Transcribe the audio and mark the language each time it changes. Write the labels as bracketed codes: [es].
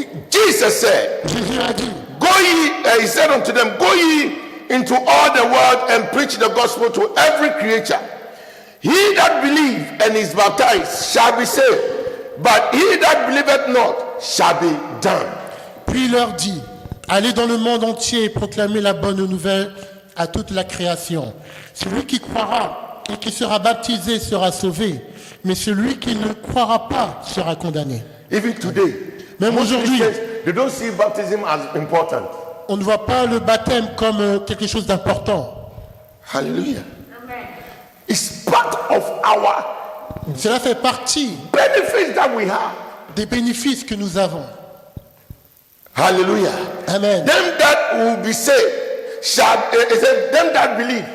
[en] Jesus said, [fr] Jésus a dit, [en] Go ye, he said unto them, Go ye into all the world and preach the gospel to every creature. He that believe and is baptized shall be saved, but he that believeth not shall be damned. [fr] puis il leur dit, allez dans le monde entier et proclamez la bonne nouvelle à toute la création. Celui qui croira et qui sera baptisé sera sauvé, mais celui qui ne croira pas sera condamné. [en] Even today, [fr] Même [en] most [fr] aujourd'hui, [en] Christians, they don't see baptism as important. [fr] on ne voit pas le baptême comme quelque chose d'important. [en] Hallelujah. It's part of our [fr] Cela fait partie [en] benefits that we have. [fr] des bénéfices que nous avons. Hallelujah. Amen. [en] Them that will be saved shall, it said, them that believe